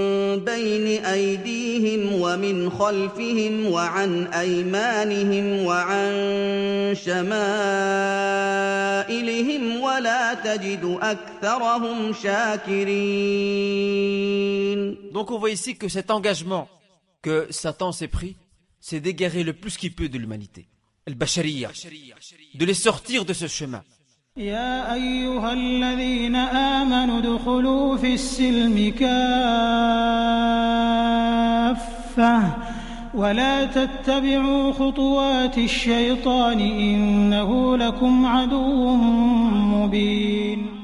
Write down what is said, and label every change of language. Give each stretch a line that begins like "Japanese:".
Arabic: بين أيديهم ومن خلفهم وعن أيمانهم وعن شمائلهم ولا تجد أكثرهم شاكرين.
French: Donc on voit ici que cet engagement que Satan s'est pris, c'est d'égarer le plus qu'il peut de l'humanité, al-bashariyya, de les sortir de ce chemin.
Arabic: يا أيها الذين آمنوا ادخلوا في السلم كافة ولا تتبعوا خطوات الشيطان إنه لكم عدو مبين.